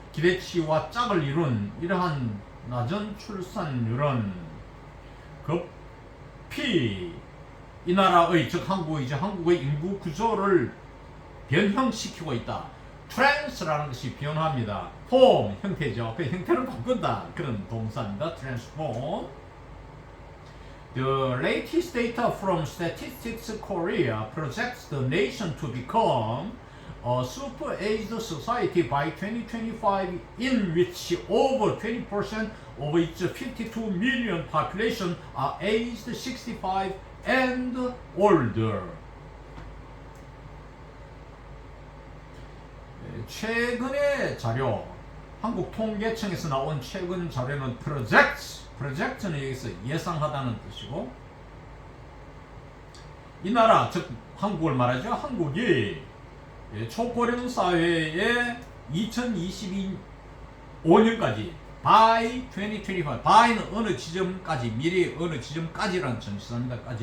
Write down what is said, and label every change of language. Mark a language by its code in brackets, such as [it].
[ko] 기대치와 짝을 이룬 이러한 낮은 출산율은 급히 이 나라의, 즉 한국의 인구 구조를 변형시키고 있다. trans라는 것이 변화입니다. form, 형태죠. 그 형태를 바꾼다, 그런 동사입니다. [en] transform. The latest data from Statistics Korea projects the nation to become a super-aged society by 2025, in which over 20% of its 52 million population are aged 65 and older. [ko] 최근의 자료, 한국통계청에서 나온 최근 자료는 project는 여기서 예상하다는 뜻이고, 이 나라, 즉 한국을 말하죠. 한국이 초고령 사회에 2025년까지 [en] by 2025, [ko] by는 어느 지점까지, 미래의 어느 지점까지라는 전치사입니다.